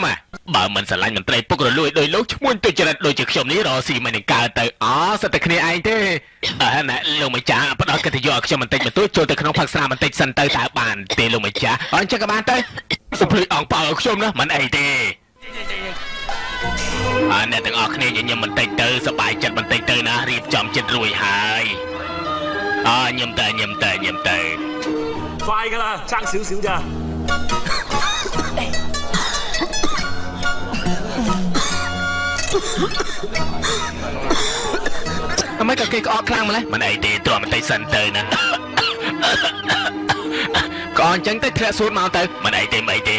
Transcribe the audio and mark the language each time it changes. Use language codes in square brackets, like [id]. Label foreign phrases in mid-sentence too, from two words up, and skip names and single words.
[km] បើមិនស្រឡាញ់មន្ត្រីពុករលួយដោយលោកឈ្មោះទុច្ចរិតដូចជាខ្ញុំនេះរកស៊ីមិននឹងកើតទៅសិតតែគ្នាឯងទេណែលោកម្ចាស់ផ្ដល់កិត្តិយសឲ្យខ្ញុំបន្តិចបន្តួចចូលទៅក្នុងផឹកស្រាបន្តិចសិនទៅតើបានទេលោកម្ចាស់អញ្ចឹងក៏បានទៅសុភ័យអង្គប៉ាឲ្យខ្ញុំណាមិនអីទេអ្នកទាំងអស់គ្នាញញឹមបន្តិចទៅសប្បាយចិត្តបន្តិចទៅណារៀបចំចិត្តរួចហើយញឹមទៅ [yue] 快噶啦，爭少少咋？ [km] មិនក៏គេក្អកខ្លាំងម្លេះមិនអីទេទ្រាំបន្តិចសិនទៅណាក៏អញ្ចឹងទៅធ្លាក់សួតមកទៅមិនអីទេ